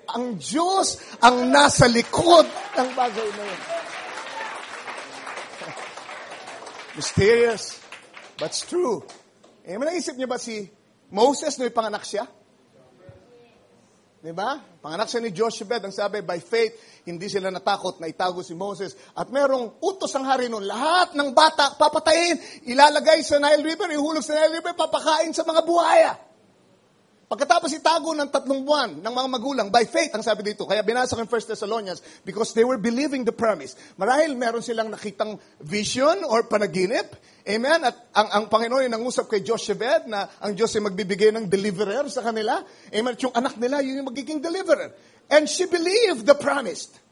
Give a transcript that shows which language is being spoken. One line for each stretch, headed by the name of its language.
Filipino: Ang Diyos ang nasa likod ng bagay na yun.
English: Mysterious, but it's true.
Filipino: Naisip niyo ba si Moses nung ipanganak siya? Diba? Panganak siya ni Jochebed. Ang sabi, by faith, hindi sila natakot na itago si Moses. At merong utos ang hari noon. Lahat ng bata, papatayin, ilalagay sa Nile River, ihulog sa Nile River, papakain sa mga buhaya. Pagkatapos itago ng 3 buwan ng mga magulang, by faith, ang sabi dito, kaya binasa ko yung 1 Thessalonians,
English: because they were believing the promise.
Filipino: Marahil meron silang nakitang vision or panaginip. Amen? At ang Panginoon ay nangusap kay Jochebed na ang Diyos ay magbibigay ng deliverer sa kanila. Amen? At yung anak nila, yun yung magiging deliverer.
English: And she believed the promise.